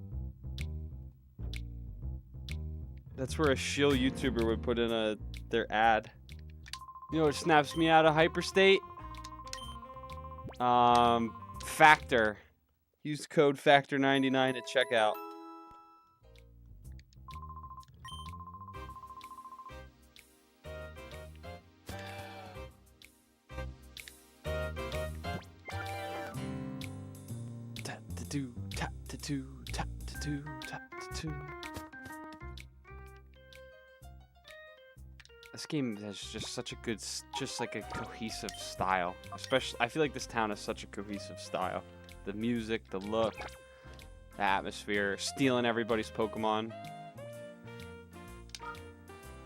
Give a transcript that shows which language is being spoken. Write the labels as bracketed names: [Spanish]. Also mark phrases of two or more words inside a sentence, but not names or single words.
[English] That's where a shill YouTuber would put in their ad. You know what snaps me out of hyperstate? Factor. Use code FACTOR99 at checkout. Tap-ta-doo, tap-ta-doo, tap-ta-doo, tap-ta-doo. This game has just such a good, just like a cohesive style. Especially, I feel like this town has such a cohesive style. The music, the look, the atmosphere, stealing everybody's Pokemon.